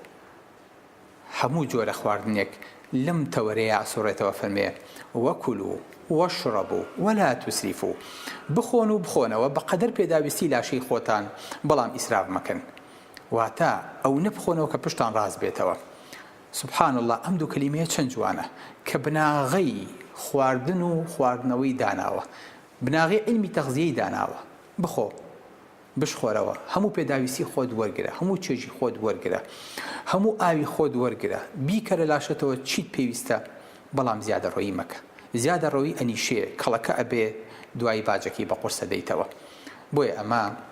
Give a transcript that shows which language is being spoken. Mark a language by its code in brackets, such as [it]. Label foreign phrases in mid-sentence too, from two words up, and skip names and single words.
[ckb] هەموو جۆرە خواردنێک لەم تەوەرەیە ئەسوڕێتەوە فەرمێ [ar] وەکولوا واشربوا ولا تسرفوا [ckb] بخۆن و بخۆنەوە بەقەدەر پێداویستی لاشەی خۆتان بەڵام ئیسراف مەکەن واتە ئەو نەبخۆنەوە کە پشتان ڕاست بێتەوە [ar] سبحان الله [ckb] ئەم دوو کەلیمەیە چەند جوانە کە بناغەی خواردن و خواردنەوەی داناوە بناغی علمی تەغزیەی داناوە بخۆ بشخۆرەوە هەموو پێداویستی خۆت وەرگرە هەموو چێژی خۆت وەرگرە هەموو ئاوی خۆت وەرگرە بیکەرە لاشەتەوە چیت پێویستە بەڵام زیادەڕۆیی مەکە زیادەڕۆیی ئەنیشێ کەڵەکە ئەبێ دوای باجەکەی بە قورسە دەیتەوە بۆیە ئەمە